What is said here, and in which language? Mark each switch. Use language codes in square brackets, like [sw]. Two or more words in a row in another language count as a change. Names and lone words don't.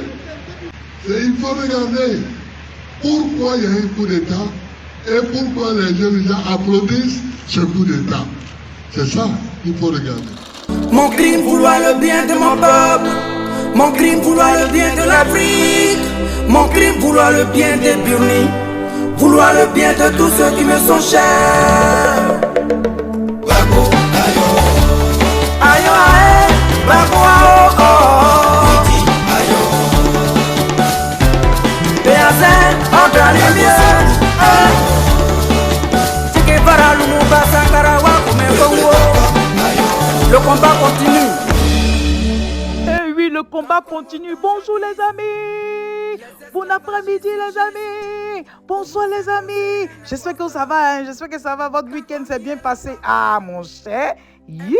[fr] Il faut regarder pourquoi il y a un coup d'État et pourquoi les jeunes gens applaudissent ce coup d'État. C'est ça qu'il faut regarder. Mon crime, vouloir le bien de mon peuple. Mon crime, vouloir le bien de l'Afrique. Mon crime, vouloir le bien des Burnis. Vouloir le bien de tous ceux qui me sont chers. Babo, ayo. Ayo, ayo. Babo, ayo, oh. Ayo. Péazin, entre les mieux. Tike para l'Umba, Sakarawa, Kongo. Le combat continue. Eh oui, le combat continue. Bonjour les amis. Bon après-midi les amis. Bonsoir les amis. J'espère que ça va. Hein? J'espère que ça va. Votre week-end s'est bien passé. Ah mon cher. Yeah.